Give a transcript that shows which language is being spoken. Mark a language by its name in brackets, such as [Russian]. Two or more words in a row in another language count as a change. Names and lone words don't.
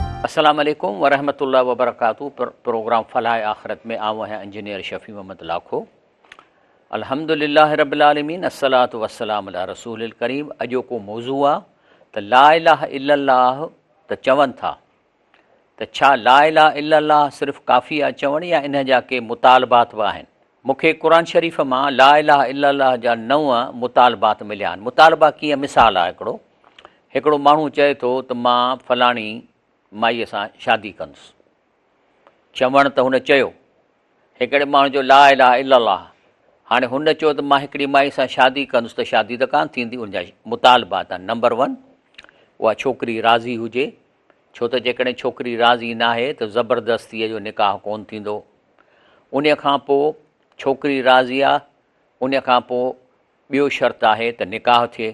[Arabic] السلام عليكم ورحمة الله وبركاته. [Sindhi] प्रोग्राम फलाह आखिरत में आऊँ हैं इंजीनियर शफ़ी मोहम्मद लाखो। [Arabic] الحمد لله رب العالمين الصلاة والسلام على الرسول الكريم. [Sindhi] अॼोको मौज़ू आहे त [Arabic] لا إله إلا الله [Sindhi] त चवनि था त छा [Arabic] لا إله إلا الله [Sindhi] सिर्फ़ु काफ़ी आहे चवण, या इन जा के मुतालबात बि आहिनि? मूंखे क़ुरान शरीफ़ मां [Arabic] لا إله إلا الله [Sindhi] जा 9 मुतालबात मिलिया आहिनि। मुतालबा कीअं? मिसाल आहे, हिकिड़ो माण्हू चए थो त मां फलाणी माईअ सां शादी कंदुसि। चवण त हुन चयो, हिकिड़े माण्हू जो [Arabic] لا إله إلا الله, [Sindhi] हाणे हुन चयो त मां हिकिड़ी माई सां शादी कंदुसि, त शादी त कान थींदी। उनजा मुतालबात आहिनि। नंबर 1, उहा छोकिरी राज़ी हुजे, छो त जेकॾहिं छोकिरी राज़ी न आहे त ज़बरदस्तीअ जो निकाह कोन थींदो। उन खां पोइ छोकिरी राज़ी आहे, उन खां पोइ ॿियो शर्त आहे त निकाह थिए।